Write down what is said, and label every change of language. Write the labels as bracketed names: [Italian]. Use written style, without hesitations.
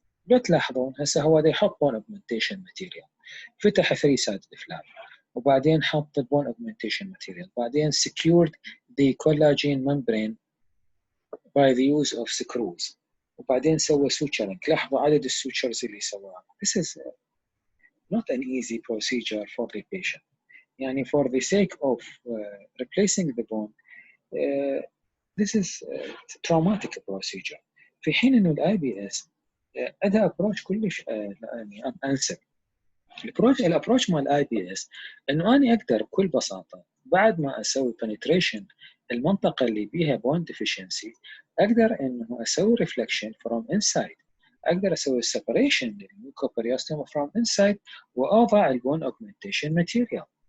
[Arabic] لو تلاحظون هسه هو دا يحط بون أوجمنتيشن ماتيريال، فتح 3 سايد الفلاب وبعدين حط البون augmentation material، بعدين [English] secured the collagen membrane by the use of screws، [Arabic] وبعدين سوى suturing. لاحظوا عدد السوتشرز اللي سواها. [English] This is not an easy procedure for the patient. [Arabic] يعني [English] for the sake of replacing the bone this is traumatic procedure. [Arabic] في حين إنه الآي بي إس أدى approach كلش يعني أنسب. الابروتش مال الاي بي اس انه انا اقدر بكل بساطه بعد ما اسوي penetration المنطقه اللي بيها bone deficiency اقدر انه اسوي reflection from inside، اقدر اسوي separation للميوكوبريوستوم from inside واضع البون augmentation material.